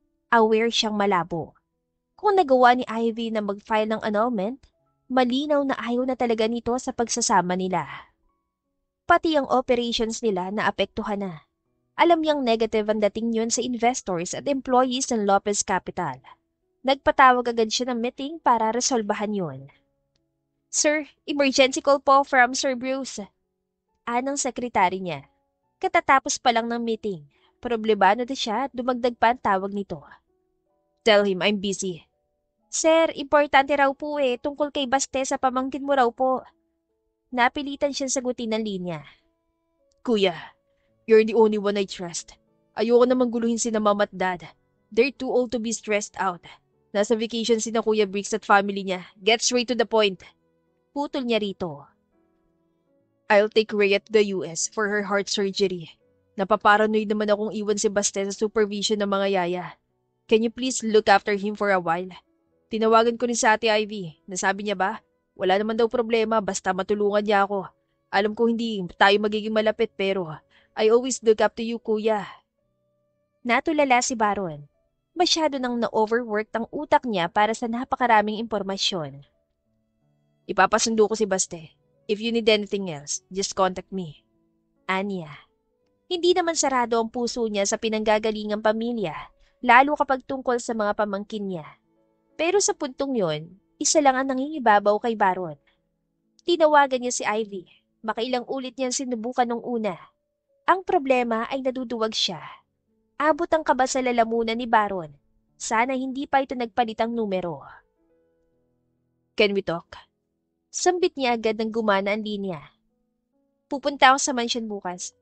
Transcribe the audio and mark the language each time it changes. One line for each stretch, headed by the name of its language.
Filipino: Aware siyang malabo. Kung nagawa ni Ivy na mag-file ng annulment, malinaw na ayaw na talaga nito sa pagsasama nila. Pati ang operations nila naapektuhan na. Alam niyang negative ang dating yun sa investors at employees ng Lopez Capital. Nagpatawag agad siya ng meeting para resolbahan yun.
English: Sir, emergency call po from Sir Bruce.
Filipino: Anang sekretary niya. Katatapos pa lang ng meeting. Problemado na siya at dumagdag pa ang tawag nito.
English: Tell him I'm busy.
Filipino: Sir, importante raw po tungkol kay Baste sa pamangkin mo raw po. Napilitan siyang sagutin ng linya. Kuya,
English: you're the only one I trust.
Filipino: Ayoko namang guluhin si na mom at dad.
English: They're too old to be stressed out.
Filipino: Nasa vacation si na Kuya Briggs at family niya.
English: Get straight to the point.
Filipino: Putol niya rito.
English: I'll take Rhea to the US for her heart surgery.
Filipino: Napaparanoid naman akong iwan si Baste sa supervision ng mga yaya.
English: Can you please look after him for a while?
Filipino: Tinawagan ko rin sa Ate Ivy. Nasabi niya ba? Wala naman daw problema basta matulungan niya ako. Alam ko hindi tayo magiging malapit pero
English: I always look up to you,
Filipino: Kuya. Natulala si Baron. Masyado nang na-overwork ang utak niya para sa napakaraming impormasyon. Ipapasundo ko si Baste.
English: If you need anything else, just contact me.
Filipino: Anya. Hindi naman sarado ang puso niya sa pinanggagalingang pamilya, lalo kapag tungkol sa mga pamangkin niya. Pero sa puntong yon, isa lang ang nangingibabaw kay Baron. Tinawagan niya si Ivy. Makailang ulit niyang sinubukan nung una. Ang problema ay naduduwag siya. Abot ang kaba sa lalamunan ni Baron. Sana hindi pa ito nagpalitang numero.
English: Can we talk?
Filipino: Sambit niya agad ng gumana ang linya. Pupunta ako sa mansion bukas.